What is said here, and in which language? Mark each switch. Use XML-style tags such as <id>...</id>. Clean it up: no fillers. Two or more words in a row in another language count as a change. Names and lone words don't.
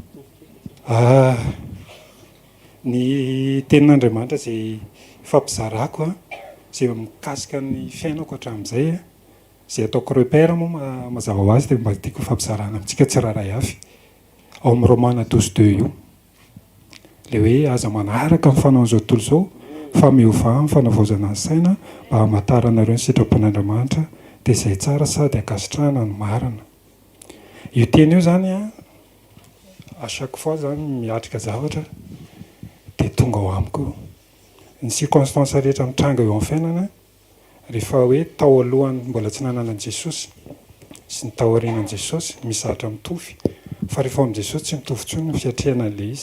<mg>Ny tenin'Andriamanitra izay fampizarako izay mikasika ny fiainako hatramin'izay izay ataoko repère moa mazava ho azy dia mba tiako fampizarana amintsika tsirairay avy. Ao amin'ny Romana 12:2 io le hoe aza manaraka ny fanaon'izao tontolo izao fa miovà ny fanavaozana ny saina mba hamatarana ireo ny sitrapon'Andriamanitra dia izay tsara sady ankasitrahana ny marina. Io teny io zany</mg> <fr>à chaque fois</fr> <mg>zany miatrika zavatra dia tonga ao amiko ny circonstance rehetra mitranga eo amin'ny fiainana rehefa hoe tao alohany mbola tsy nanana Jesosy sy ny tao aorianan'i Jesosy misy zavatra mitovy fa rehefa amin'i Jesosy tsy mitovy intsony ny fiatrehana an'ilay izy.</mg>